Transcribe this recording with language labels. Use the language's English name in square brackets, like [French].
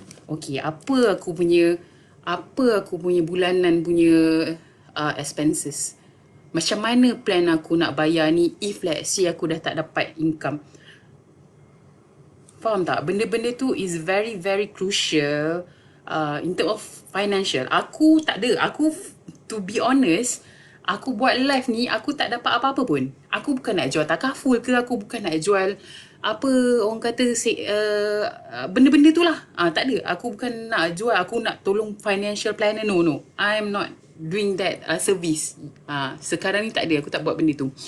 [Malay] Okay, apa aku punya bulanan punya expenses. Macam mana plan aku nak bayar ni [English] if let's say [Malay] aku dah tak dapat income. Faham tak? Benda-benda tu [English] is very very crucial in terms of financial. [Malay] Aku tak ada. [English] To be honest, [Malay] aku buat live ni, aku tak dapat apa-apa pun. Aku bukan nak jual takaful ke, aku bukan nak jual apa orang kata benda-benda tu lah. Tak ada. Aku bukan nak jual, aku nak tolong financial planner. [English] No. I'm not doing that service. [Malay] Sekarang ni tak ada, aku tak buat benda tu.